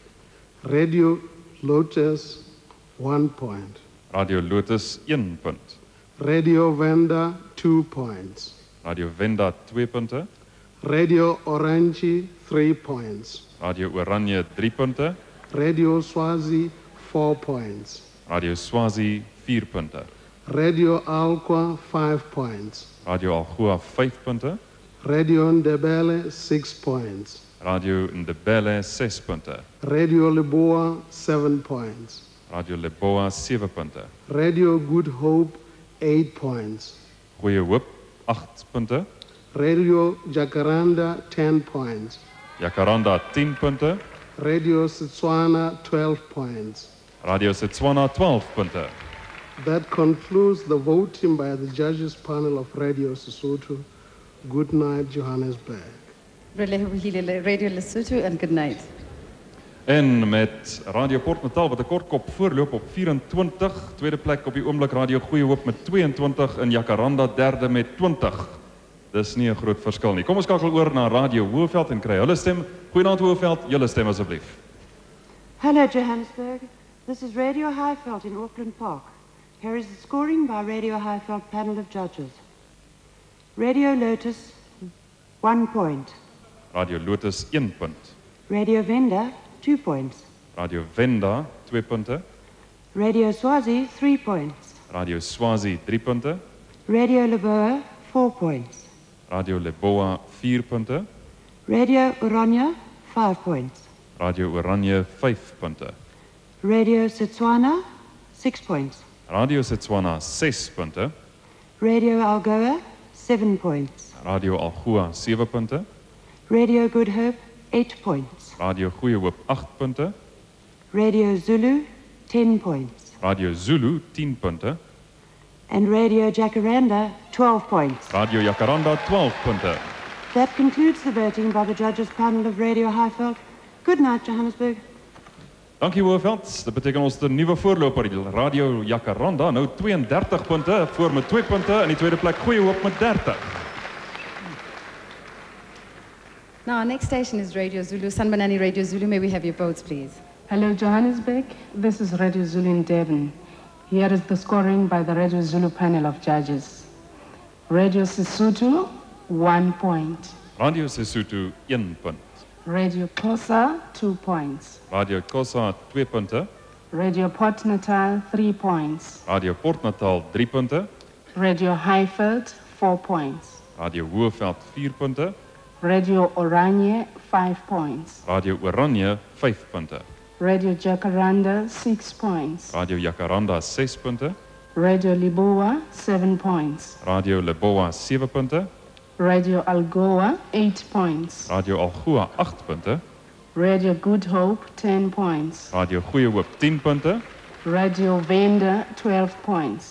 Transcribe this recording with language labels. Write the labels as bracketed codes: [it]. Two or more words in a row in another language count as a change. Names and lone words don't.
[en] Radio Lotus, 1 point. [af] Radio Lotus, 1 punt. [en] Radio Venda, 2 points. [af] Radio Venda, 2 punte. [en] Radio Oranje, 3 points. [af] Radio Oranje, 3 punte. [en] Radio Swazi, 4 points. [af] Radio Swazi, 4 punte. [en] Radio Algoa, 5 points. [af] Radio Algoa, 5 punte. [en] Radio Ndebele, 6 points. [af] Radio Ndebele, 6 punte. [en] Radio Leboa, 7 points. [af] Radio Leboa, 7 punte. [en] Radio Good Hope, 8 points. [af] Goeie Hoop, 8 punte. [en] Radio Jacaranda, 10 points. [af] Jacaranda, 10 punte. [en] Radio Setswana, 12 points. [af] Radio Setswana, 12 punte. [en] That concludes the voting by the judges panel of Radio Sesotho. Good night, Johannesburg. Radio Lesotho and good night. [af] En met Radio Port Natal wat 'n kort kop voorloop op 24, tweede plek op die oomblik Radio Goeie Hoop met 22 en Jacaranda derde met 20. Dis nie 'n groot verskil nie. Kom ons skakel oor na Radio Hoëveld en kry hulle stem. Goeienaand Hoëveld, julle stem asseblief. [en] Hello Johannesburg, this is Radio Highveld in Auckland Park. Here is the scoring by Radio Highveld panel of judges. Radio Lotus, 1 point. [af] Radio Lotus 1 punt. [en] Radio Venda, 2 points. [af] Radio Venda 2 punte. [en] Radio Swazi, 3 points. [af] Radio Swazi 3 punte. [en] Radio Leboa, 4 points. [af] Radio Leboa 4 punte. [en] Radio Oranje, 5 points. [af] Radio Oranje 5 punte. [en] Radio Setswana, 6 points. [af] Radio Setswana 6 punte. [en] Radio Algoa, 7 points. [af] Radio Algoa 7 punte. [en] Radio Good Hope, 8 points. [af] Radio Goeie Hoop 8 punte. [en] Radio Zulu, 10 points. [af] Radio Zulu 10 punte. [en] And Radio Jacaranda, 12 points. [af] Radio Jacaranda 12 punte. [en] That concludes the voting by the judges panel of Radio Highveld. Good night, Johannesburg. [af] Dankie Hoëveld. Dit beteken ons de nuwe voorloper, die Radio Jacaranda, nou 32 punte, voor met 2 punte en die tweede plek Goeie Hoop met 30. [en] Now our next station is Radio Zulu. Sanbanani Radio Zulu, may we have your votes, please? Hello, Johannesburg. This is Radio Zulu in Devon. Here is the scoring by the Radio Zulu panel of judges. Radio Sesotho, 1 point. [af] Radio Sesotho 1 punt. [en] Radio Xhosa, 2 points. [af] Radio Xhosa 2 punte. [en] Radio Port Natal, 3 points. [af] Radio Port Natal 3 punte. [en] Radio Highveld, 4 points. [af] Radio Hoëveld 4 punte. [en] Radio Oranje, 5 points. [af] Radio Oranje 5 punte. [en] Radio Jacaranda, 6 points. [af] Radio Jacaranda 6 punte. [en] Radio Leboa, 7 points. [af] Radio Leboa 7 punte. [en] Radio Algoa, 8 points. [af] Radio Algoa 8 punte. [en] Radio Good Hope, 10 points. [af] Radio Goeie Hoop 10 punte. [en] Radio Venda, 12 points.